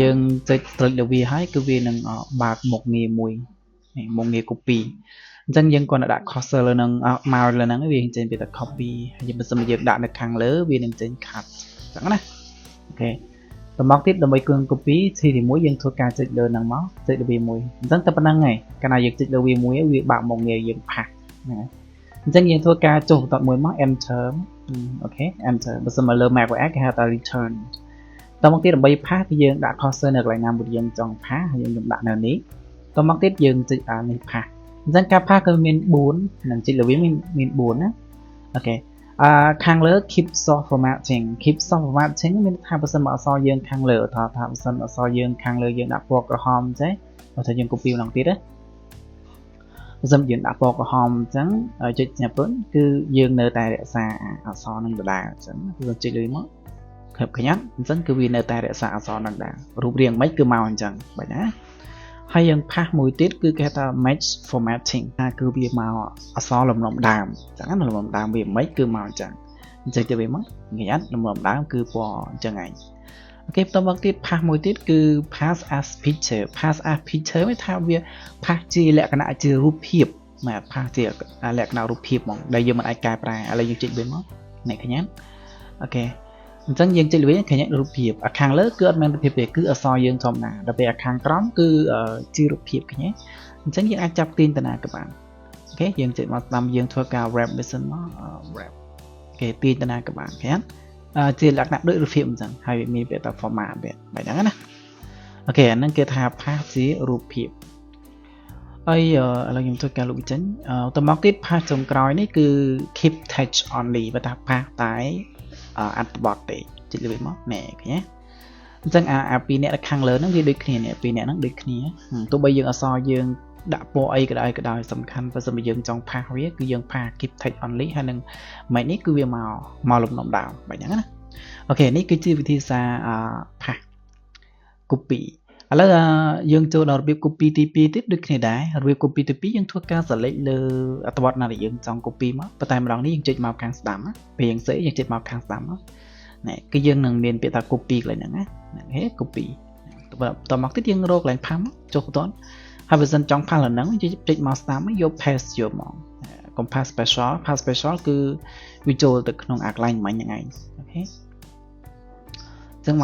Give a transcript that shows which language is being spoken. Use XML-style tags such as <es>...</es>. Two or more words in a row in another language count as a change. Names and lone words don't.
<km>យើងចុច select លើវាហើយគឺវានឹងបើកមុខងារមួយមុខងារ copy អញ្ចឹងយើងគាត់ដាក់ cursor លើនឹងមកលើហ្នឹងវាចេញពីតែ copy ហើយបើសិនជាយើងដាក់នៅខាងលើវានឹងចេញ cut អញ្ចឹងណាអូខេបន្តមកទៀតដើម្បីគឿន copy ទី1យើងធ្វើការចុចលើហ្នឹងមកចុចលើវាមួយអញ្ចឹងតែប៉ុណ្្នឹងឯងកាលណាយើងចុចលើវាមួយវាបើកមុខងារយើងផាសហ្នឹងហើយអញ្ចឹងយើងធ្វើការចុចបន្តមួយមក enter អូខេ enter បើសិនមក លើ macOS គេហៅថា return តមកទៀតដើម្បីផាសគឺយើងដាក់ cursor នៅកន្លែងណាមួយយើងចង់ផាសហើយយើងដាក់នៅនេះតមកទៀតយើងចុចនេះផាសអញ្ចឹងការផាសគឺមាន4នឹងចុចលើវាមាន4ណាអូខេខាងលើ</km> <en>keep soft formatting keep soft formatting</en> <km>មានថាបើសិនមកអក្សរយើងខាងលើថាបើសិនអក្សរយើងខាងលើយើងដាក់ពណ៌ក្រហមចេះបើថាយើង copy ម្ដងទៀតណាបើសិនយើងដាក់ពណ៌ក្រហមអញ្ចឹងចុចញាប់គឺយើងនៅតែរ ក្សាអក្សរនឹងដដែលអញ្ចឹងគឺចុចលើមកឃើញឃើញអត់អញ្ចឹងគឺវានៅតែរក្សាអក្សរនឹងដែររូបរាងមិនគឺមកអញ្ចឹងបាច់ណាហើយយើងផាសមួយទៀតគឺគេថា</km> <en>match formatting</en> <km>ថាគឺវាមកអក្សរលំនាំដើមអញ្ចឹងណាលំនាំដើមវាមិនគឺមកអញ្ចឹងទៅវាមកងាយអត់លំនាំដើមគឺពណ៌ អញ្ចឹងឯងអូខេបន្តមកទៀតផាសមួយទៀតគឺ</km> <en>pass as picture pass as picture</en> <km>មានថាវាផាសជាលក្ខណៈជារូបភាពមកផាសជាលក្ខណៈរូបភាពហ្មងដែលយើងមិនអាចកែប្រែឥឡូវយើងចុចវិញមកនេះឃើញអត់អូខេអញ្ចឹងយើងចុចលើវិញឃើញ រូបភាពខាងលើគឺអត់មានរូបភាពទេគឺអក្សរយើងធម្មតាដល់ពេលខាងក្រោមគឺជារូបភាពឃើញទេអញ្ចឹងយើងអាចចាប់ទាញតាណាក៏បានអូខេយើងចុចមកតាមយើងធ្វើ ការ</km> <en>wrap mission</en> <km>មក wrap គេទាញតាណាក៏បានឃើញជាលក្ខណៈដូចរូបភាពអញ្ចឹងហើយមានពាក្យថា format បែបហ្នឹងណាអូខេអាហ្នឹងគេថា pass ជារូបភាពហើយឥឡូវខ្ញុំធ្វើការលុបវាចេញទៅមកទៀត pass ចុងក្រោយនេះគឺ</km> <en>keep text only</en> <km>បើថា pass តែអត្ថបទទេចុចលើវាមកណែឃើញទេអញ្ចឹងអាពីរអ្នកខាងលើហ្នឹងវាដូចគ្នានេះពីរអ្នកហ្នឹងដូចគ្នាទោះបីយើងអក្សរយើងដាក់ពណ៌អីក៏ដោយសំខាន់បើសិនជាយើងចង់ផាសវាគឺយើងផាស</km> <en>keep text only</en> <km>ហើយនឹងម៉េចនេះគឺវាមកលំនាំដើមបែបហ្នឹងណាអូខេនេះគឺជាវិធីសាស្ត្រផាស copy ឥឡូវយើងចូលដល់របៀប copy ទី2ទៀតដូចគ្នាដែររបៀប copy ទី2យើងធ្វើការ select លើអត្ថបទណាដែលយើងចង់ copy មកប៉ុន្តែម្ដងនេះយើងចុចមកខាងស្ដាំពេលយើងសេយើងចុចមកខាងស្ដាំមកណែគឺយើងនឹងមានពាក្យថា copy កន្លែងហ្នឹងណាហេ copy តមកទៀតយើងរកកន្លែងផាសមកចុះបន្តហើយបើសិនចង់ផាសឡើងហ្នឹងចុចមកស្ដាំយក paste យកមកកុំ</km> <en>paste special</en> <km>គឺវាចូលទៅក្នុងអាកន្លែងមិញហ្នឹងឯងអូខេអញ្ចឹង</km>